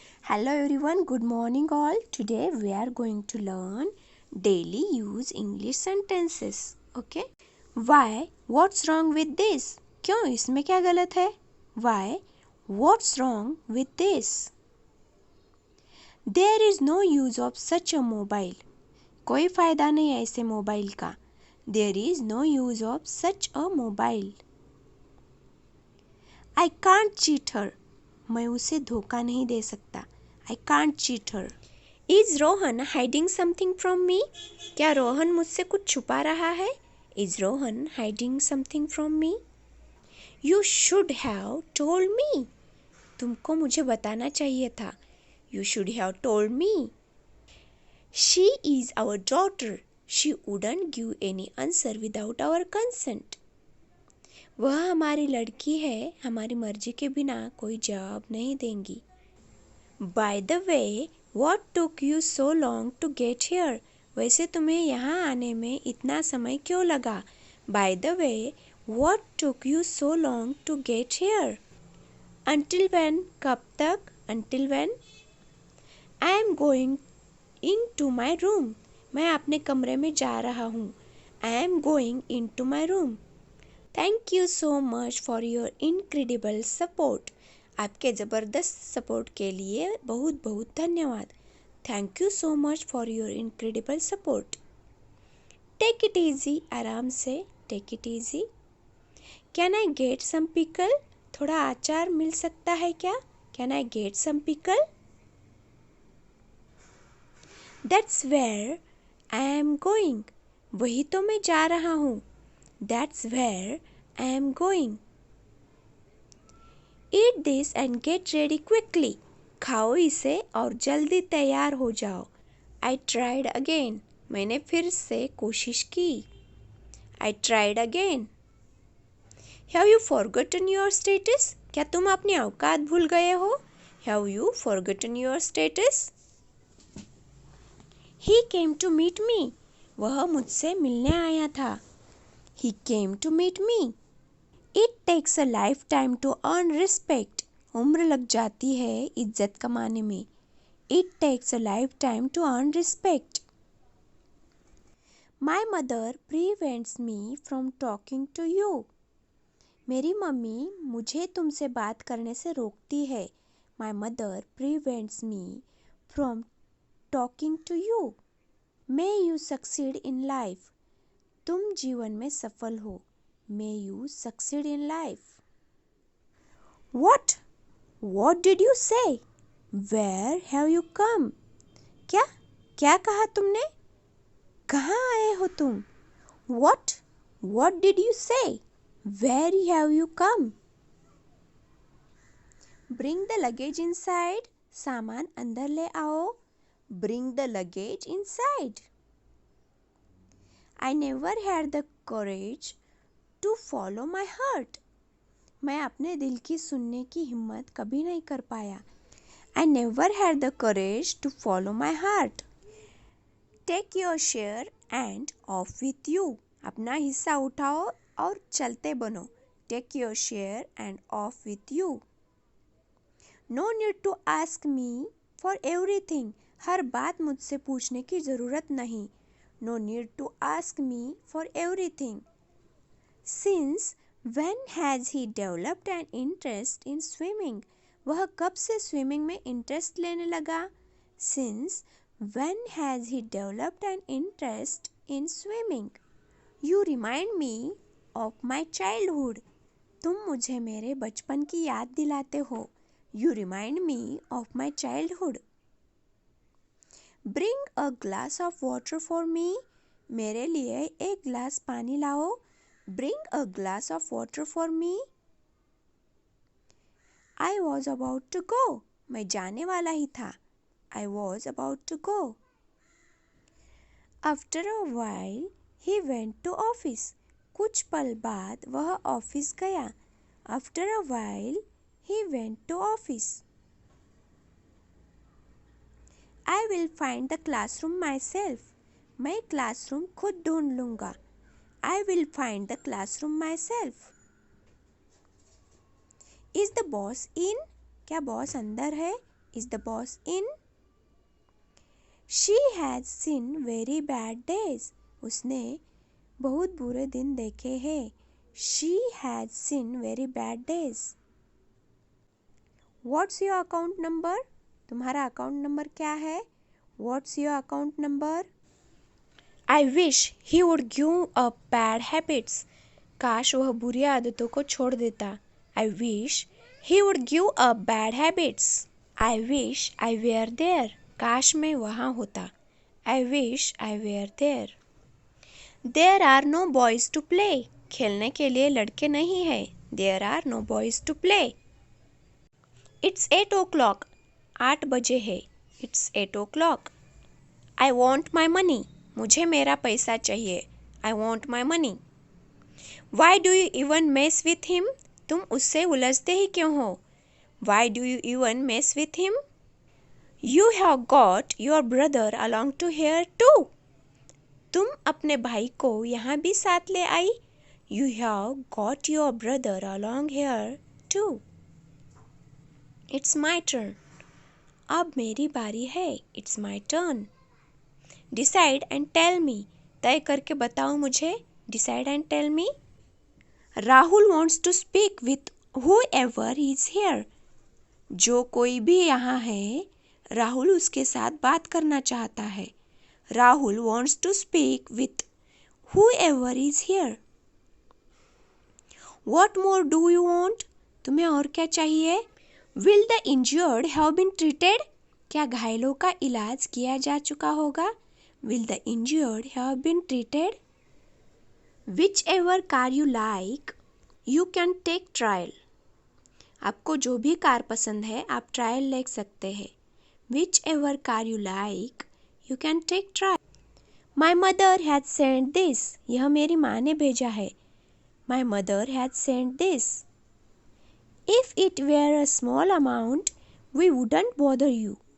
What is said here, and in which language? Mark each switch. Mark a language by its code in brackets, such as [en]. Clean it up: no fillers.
[en] Hello everyone, good morning all. Today we are going to learn daily use English sentences. Okay? Why? What's wrong with this? [hi] क्यों इसमें क्या गलत है? [en] Why? What's wrong with this? There is no use of such a mobile. [hi] कोई फायदा नहीं है ऐसे मोबाइल का. [en] There is no use of such a mobile. I can't cheat her. [hi] मैं उसे धोखा नहीं दे सकता. [en] I can't cheat her. Is Rohan hiding something from me? [hi] क्या रोहन मुझसे कुछ छुपा रहा है? [en] Is Rohan hiding something from me? You should have told me. [hi] तुमको मुझे बताना चाहिए था. [en] You should have told me. She is our daughter. She wouldn't give any answer without our consent. [hi] वह हमारी लड़की है, हमारी मर्जी के बिना कोई जवाब नहीं देंगी. [en] By the way, what took you so long to get here? [hi] वैसे तुम्हें यहाँ आने में इतना समय क्यों लगा? [en] By the way, what took you so long to get here? Until when? [hi] कब तक? [en] Until when? I am going into my room. [hi] मैं अपने कमरे में जा रहा हूँ. [en] I am going into my room. Thank you so much for your incredible support. [hi] आपके ज़बरदस्त सपोर्ट के लिए बहुत बहुत धन्यवाद. [en] Thank you so much for your incredible support. Take it easy. [hi] आराम से. [en] Take it easy. Can I get some pickle? [hi] थोड़ा अचार मिल सकता है क्या? [en] Can I get some pickle? That's where I am going. [hi] वही तो मैं जा रहा हूँ. [en] That's where I am going. Eat this and get ready quickly. [hi] खाओ इसे और जल्दी तैयार हो जाओ. [en] I tried again. [hi] मैंने फिर से कोशिश की. [en] I tried again. Have you forgotten your status? [hi] क्या तुम अपनी औकात भूल गए हो? [en] Have you forgotten your status? He came to meet me. [hi] वह मुझसे मिलने आया था. [en] He came to meet me. It takes a lifetime to earn respect. [hi] उम्र लग जाती है इज्जत कमाने में. [en] It takes a lifetime to earn respect. My mother prevents me from talking to you. [hi] मेरी मम्मी मुझे तुमसे बात करने से रोकती है. [en] My mother prevents me from talking to you. May you succeed in life. [hi] तुम जीवन में सफल हो. [en] May you succeed in life. What? What did you say? Where have you come? [hi] क्या? क्या कहा तुमने? कहाँ आए हो तुम? [en] What? What did you say? Where have you come? Bring the luggage inside. [hi] सामान अंदर ले आओ. [en] Bring the luggage inside. I never had the courage to follow my heart. [hi] मैं अपने दिल की सुनने की हिम्मत कभी नहीं कर पाया. [en] I never had the courage to follow my heart. Take your share and off with you. [hi] अपना हिस्सा उठाओ और चलते बनो. [en] Take your share and off with you. No need to ask me for everything. [hi] हर बात मुझसे पूछने की ज़रूरत नहीं. [en] No need to ask me for everything. Since when has he developed an interest in swimming? [hi] वह कब से स्विमिंग में इंटरेस्ट लेने लगा? [en] Since when has he developed an interest in swimming? You remind me of my childhood. [hi] तुम मुझे मेरे बचपन की याद दिलाते हो. [en] You remind me of my childhood. Bring a glass of water for me. [hi] मेरे लिए एक गिलास पानी लाओ. [en] Bring a glass of water for me. I was about to go. [hi] मैं जाने वाला ही था. [en] I was about to go. After a while, he went to office. [hi] कुछ पल बाद वह ऑफिस गया. [en] After a while, he went to office. I will find the classroom myself. [hi] मैं क्लासरूम खुद ढूंढ लूँगा. [en] I will find the classroom myself. Is the boss in? [hi] क्या बॉस अंदर है? [en] Is the boss in? She has seen very bad days. [hi] उसने बहुत बुरे दिन देखे हैं. [en] She has seen very bad days. What's your account number? [hi] तुम्हारा अकाउंट नंबर क्या है? [en] What's your account number? I wish he would give up bad habits. [hi] काश वह बुरी आदतों को छोड़ देता. [en] I wish he would give up bad habits. I wish I were there. [hi] काश मैं वहाँ होता. [en] I wish I were there. There are no boys to play. [hi] खेलने के लिए लड़के नहीं हैं. [en] There are no boys to play. It's 8 o'clock. [hi] 8 बजे है. [en] It's 8 o'clock. I want my money. [hi] मुझे मेरा पैसा चाहिए. [en] I want my money. Why do you even mess with him? [hi] तुम उससे उलझते ही क्यों हो? [en] Why do you even mess with him? You have got your brother along to here too. [hi] तुम अपने भाई को यहाँ भी साथ ले आई. [en] You have got your brother along here too. It's my turn. [hi] अब मेरी बारी है. [en] It's my turn. Decide and tell me. [hi] तय करके बताओ मुझे. [en] Decide and tell me. Rahul wants to speak with whoever is here. [hi] जो कोई भी यहाँ है, राहुल उसके साथ बात करना चाहता है. [en] Rahul wants to speak with whoever is here. What more do you want? [hi] तुम्हें और क्या चाहिए? [en] Will the injured have been treated? [hi] क्या घायलों का इलाज किया जा चुका होगा? [en] Will the injured have been treated? Whichever car you like, you can take trial. [hi] आपको जो भी कार पसंद है, आप ट्रायल ले सकते हैं. [en] Whichever car you like, you can take trial. My mother has sent this. [hi] यह मेरी माँ ने भेजा है. [en] My mother has sent this. If it were a small amount, we wouldn't bother you.